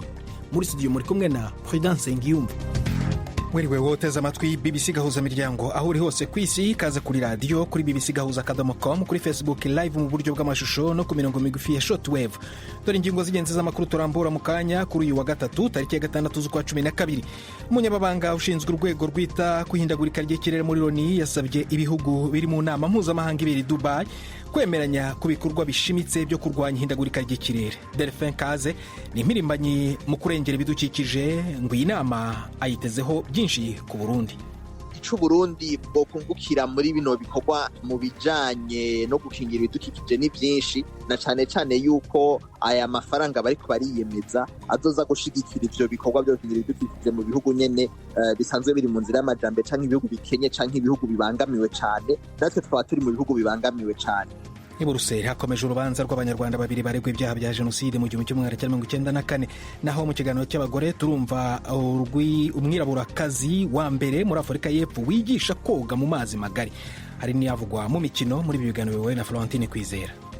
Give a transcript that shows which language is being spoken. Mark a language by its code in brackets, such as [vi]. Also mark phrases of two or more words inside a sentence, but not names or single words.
[rw] Muri studio muri kumwe na Prudence Ngiyumva. Mwiriwe woteze amatwi BBC Gahuzamiryango aho uri hose ku isi, kaza kuri radio kuri bbcgahuza.com, kuri Facebook live mu buryo bw'amashusho no ku mirongo migufi ya shortwave. Dore ingingo z'ingenzi z'amakuru turambura mu kanya kuri uyu wa gatatu tariki ya 6 z'ukwa 12. Umunyababanga ushinzwe urwego rwita kwihindagurika ry'ikirere muri Loni yasabye ibihugu biri mu nama mpuzamahanga ibiri Dubai kwemeranya ku bikorwa bishimitse byo kurwanya ihindagurika ry'ikirere. Delphin Kaze ni impirimbanyi mu kurengera ibidukikije, ngo iyi nama ayitezeho byinshi ku Burundi. [rn] Burundi bwo kungukira muri bino bikorwa mu bijanye no gukingira ibidukikije ni byinshi, na cyane yuko aya mafaranga bariko bariyemeza azoza gushigikira ivyo bikorwa byo gukingira ibidukikije mu bihugu nyene bisanzwe biri mu nzira y'amajambere, canke ibihugu bikenye canke ibihugu bibangamiwe cane. Natwe twaba turi mu bihugu bibangamiwe cane. [rw] I Buruseli hakomeje urubanza rw'abanyarwanda babiri baregwa ibyaha bya jenoside mu 1994. Naho mu kiganiro cy'abagore turumva umwiraburakazi wa mbere muri Afurika y'Epfo wigisha koga mu mazi magari. Hari n'iyavugwa mu mikino muri ibi biganiro biwe na Florentine Kwizera.